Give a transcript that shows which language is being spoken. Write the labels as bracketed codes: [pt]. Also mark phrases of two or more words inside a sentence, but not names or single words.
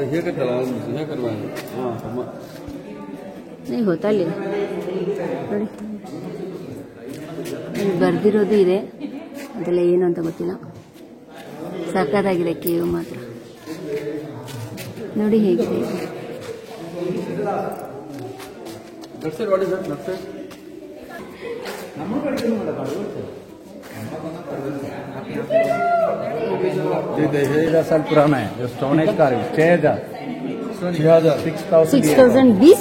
[kn] ಗೊತ್ತಾಗಲಿ ನೋಡಿ, ಬರ್ದಿರೋದು ಇದೆ. ಅದೆಲ್ಲ ಏನು ಅಂತ ಗೊತ್ತಿಲ್ಲ. ಸಕ್ಕತ್ತಾಗಿದೆ ಕೇವ್ ಮಾತ್ರ. ನೋಡಿ ಹೇಗಿದೆ. [hi] साल पुराना है जो [en] stone age carving [hi] 6000 BC